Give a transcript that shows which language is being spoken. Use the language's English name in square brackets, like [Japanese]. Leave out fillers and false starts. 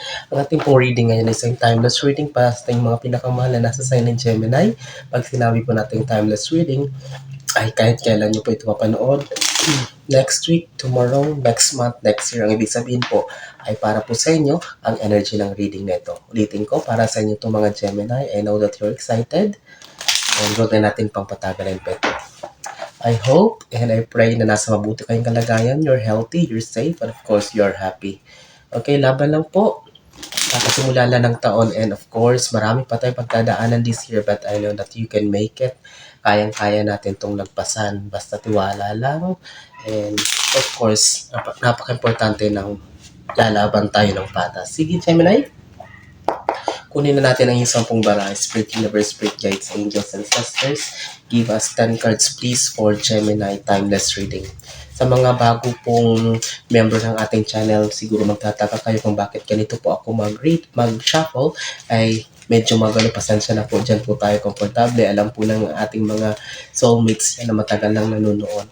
[Filipino] Ang ating pong reading ngayon ay isang timeless reading para sa ating mga pinakamahal na nasa sign ng Gemini. Pag sinabi po natin timeless reading, ay kahit kailan nyo po ito mapanood, [English] next week, tomorrow, next month, next year. [Filipino] Ang ibig sabihin po ay para po sa inyo ang energy ng reading na ito. Ulitin ko, para sa inyo itong mga Gemini. [English] I know that you're excited. And [Filipino] huwag na natin pang patagalin pa ito. [English] I hope and I pray [Filipino] na nasa mabuti kayong kalagayan. [English] You're healthy, you're safe, and of course, you're happy. Okay, [Filipino] laban lang po. Kakasimula lang ng taon [English] and of course, [Filipino] marami pa tayong pagdadaanan [English] this year but I know that you can make it. [Filipino] Kayang-kaya natin itong lagpasan. Basta tiwala lang. [English] And of course, [Filipino] napaka-importante ng lalaban tayo ng patas. Sige, Gemini. Kunin na natin ang yung 10 bara. [English] Spirit Universe, Spirit Guides, Angels, and Sisters. Give us 10 cards please for Gemini Timeless Reading. [Filipino] Sa mga bago pong member ng ating channel, siguro magtataka kayo kung bakit ganito po ako mag-shuffle, ay medyo magano, pasensya na po, dyan po tayo komportable. Alam po ng ating mga soulmates na matagal nang nanonood.